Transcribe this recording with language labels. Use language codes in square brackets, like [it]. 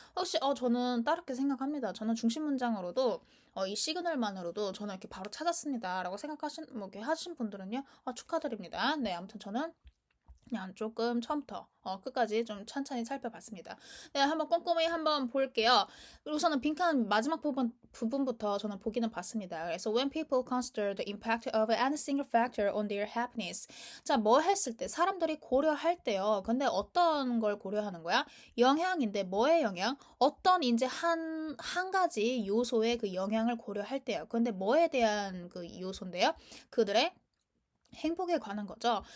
[ko] 혹시 저는 다르게 생각합니다. 저는 중심 문장으로도 이 시그널만으로도 저는 이렇게 바로 찾았습니다라고 생각하신 뭐 이렇게 하신 분들은요, 축하드립니다. 네, 아무튼 저는 그냥 조금 처음부터 끝까지 좀 천천히 살펴봤습니다. 네, 한번 꼼꼼히 한번 볼게요. 우선은 빈칸 마지막 부분부터 저는 보기는 봤습니다. 그래서 [en] when people consider the impact of any single factor on their happiness. [ko] 자, 뭐 했을 때 사람들이 고려할 때요. 근데 어떤 걸 고려하는 거야? 영향인데 뭐의 영향? 어떤 이제 한 가지 요소의 그 영향을 고려할 때요. 근데 뭐에 대한 그 요소인데요? 그들의 행복에 관한 거죠.